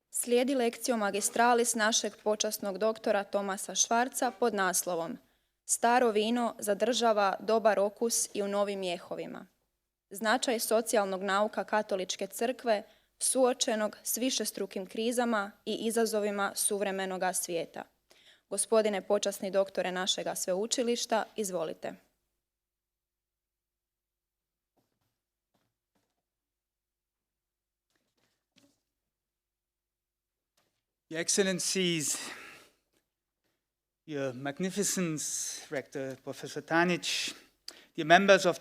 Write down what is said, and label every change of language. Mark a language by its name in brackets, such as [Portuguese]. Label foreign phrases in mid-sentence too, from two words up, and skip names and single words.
[Croatian] slijedi [Latin] lekcio magistralis [Croatian] našeg počasnog doktora Thomasa Schwartza pod naslovom Staro vino zadržava dobar okus i u novim mjehovima. Značaj socijalnog nauka katoličke crkve suočenog s višestrukim krizama i izazovima suvremenoga svijeta. Gospodine počasni doktore našega sveučilišta, izvolite. [English] Your Excellencies, Your Magnificence, Rector Professor Tanic, dear members of the